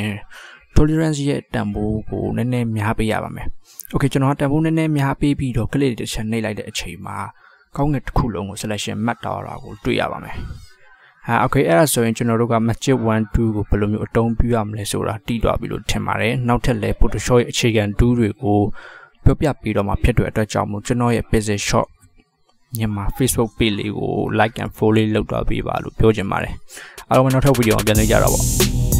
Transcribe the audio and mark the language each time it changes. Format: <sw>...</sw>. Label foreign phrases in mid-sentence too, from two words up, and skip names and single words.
<my>tolerance ရဲ့တန်ဖိုးကိုနည်းနည်းများပေးရပါမယ် okay ကျွန်တော်တန်ဖိုးနည်းနည်းများပေးပြီးတော့ click လေးတစ်ချက်နှိပ်လိုက်တဲ့အချိန်မှာကောင်းကင်တစ်ခုလုံးကို selection မှတ်တော့တာကိုတွေ့ရပါမယ်okay အဲ့ဒါဆိုရင်ကျွန်တော်တို့က magic 1 2ကိုဘယ်လိုမျိုးအသုံးပြုရမလဲဆိုတာတီးသွားပြီလို့ထင်ပါတယ်နောက်ထပ်လည်း Photoshop ရဲ့အခြေခံ tool တွေကိုပြောပြပြီးတော့မှဖြစ်တဲ့အတွက်ကြောင့်မို့ကျွန်တော်ရဲ့ Pixelshop မြန်မာ Facebook page လေးကို</my> <en>like and follow</en> <my>လေးလုပ်တော့ပေးပါလို့ပြောချင်ပါတယ်အားလုံးနောက်ထပ်ဗီဒီယိုမှာပြန်လည်ကြတော့ပါ</my>